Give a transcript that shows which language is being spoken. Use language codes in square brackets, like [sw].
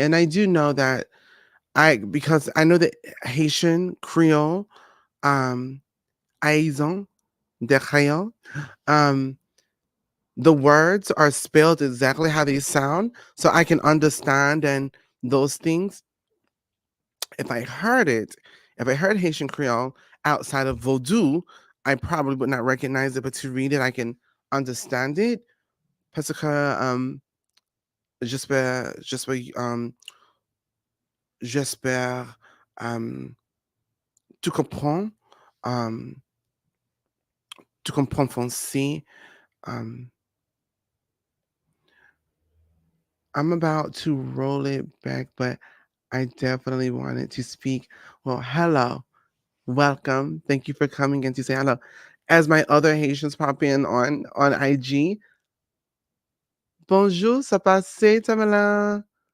[en] And I do know that because I know that Haitian, Creole, Haïzon, de Creole, the words are spelled exactly how they sound, so I can understand and those things. If I heard it, if I heard Haitian Creole outside of Vodou, I probably would not recognize it, but to read it, I can understand it. [fr] Parce que j'espère tu comprends, um, tu comprends français. [en] Um, I'm about to roll it back, but I definitely wanted to speak. Well, hello, welcome. Thank you for coming in to say hello. As my other Haitians pop in on IG, [fr] bonjour, ça passe, [en] Tamala.